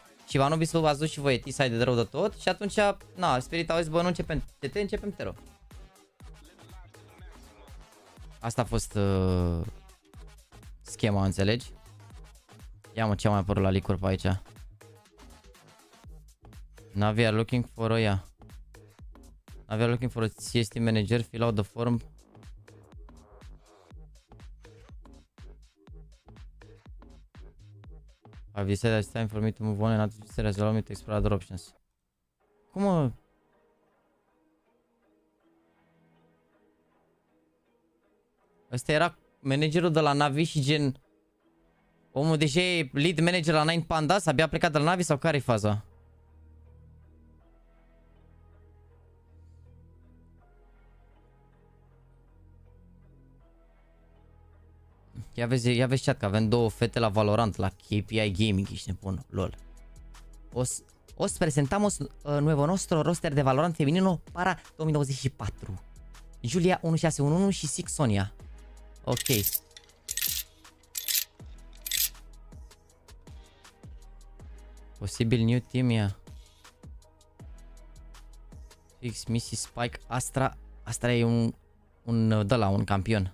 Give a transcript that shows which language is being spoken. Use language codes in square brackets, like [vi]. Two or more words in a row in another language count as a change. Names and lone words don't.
[ro] Și Anubis v-ați dus și voi T-side de rău de tot. Și atunci, na, Spirit au zis, bă, nu începem CT, începem Tero. Asta a fost schema, înțelegi? Ia mă, ce mai apărut la Linkuri pe aici. [en] NaVi are looking for a, yeah. NaVi are looking for a CST manager, fill out the form. I've decided it's time for me to move on and not to allow me to explore other options. [ro] Cum mă? Ăsta era managerul de la NaVi și gen... Omul deja e [en] lead manager [ro] la Nine Pandas, abia plecat de la NaVi sau care-i faza? Ia vezi chat că avem două fete la Valorant, la KPI Gaming, ești nebun, lol. [es] Os presentamos nuevo nostro roster de Valorant femenino para 2024. [ro] Julia 1611 și Six Sonia. Ok. Posibil [en] new team, [ro] ia. Fix, Missy, Spike, Astra e un campion.